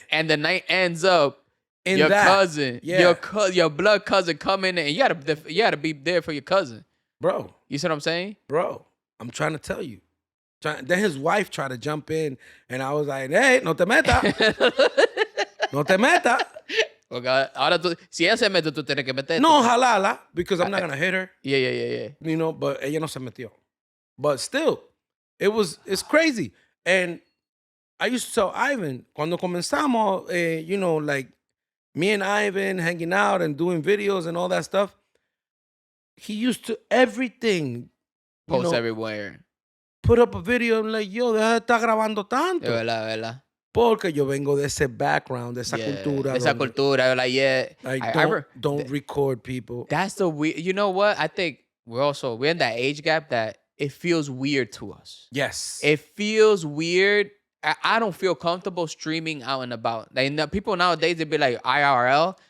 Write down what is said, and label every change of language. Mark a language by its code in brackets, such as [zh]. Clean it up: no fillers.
[en] And the night ends up In your that. cousin, Yeah. your blood cousin come in, and you gotta be there for your cousin. Bro. You see what I'm saying? Bro, I'm trying to tell you. Then his wife tried to jump in, and I was like, hey, [es] no te meta. No te meta. Porque ahora si ella se mete, tú tienes que meterte. [en] No, jalala, because I'm not going to hit her. Yeah. You know, but [es] ella no se metió. [en] But still, it's crazy. And I used to tell Ivan, [es] cuando comenzamos, [en] you know, like me and Ivan hanging out and doing videos and all that stuff, he used to everything. Post everywhere. Put up a video and like, yo, [es] deja de estar grabando tanto. Es verdad. Porque yo vengo de ese background, de esa cultura. De esa cultura, [en] like, yeah. Like, don't record people. That's the weird. You know what? I think we're in that age gap that it feels weird to us. Yes. It feels weird. I don't feel comfortable streaming out and about. Like, people nowadays, they be like IRL.